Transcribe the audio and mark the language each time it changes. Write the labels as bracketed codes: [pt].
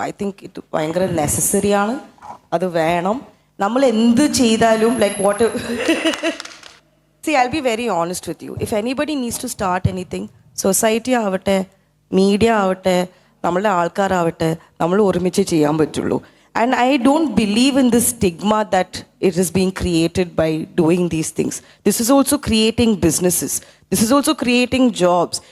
[ml] I think ഇത് ഭയങ്കര necessary ആണ്, അത് വേണം. നമ്മൾ എന്ത് ചെയ്താലും [en] Like what See, I'll be very honest with you. If anybody needs to start anything, [ml] society ആവട്ടെ, മീഡിയ ആവട്ടെ, നമ്മളുടെ ആൾക്കാരാവട്ടെ, നമ്മൾ ഒരുമിച്ച് ചെയ്യാൻ പറ്റുള്ളൂ. [en] And I don't believe in this stigma that it is being created by doing these things. This is also creating businesses. This is also creating jobs.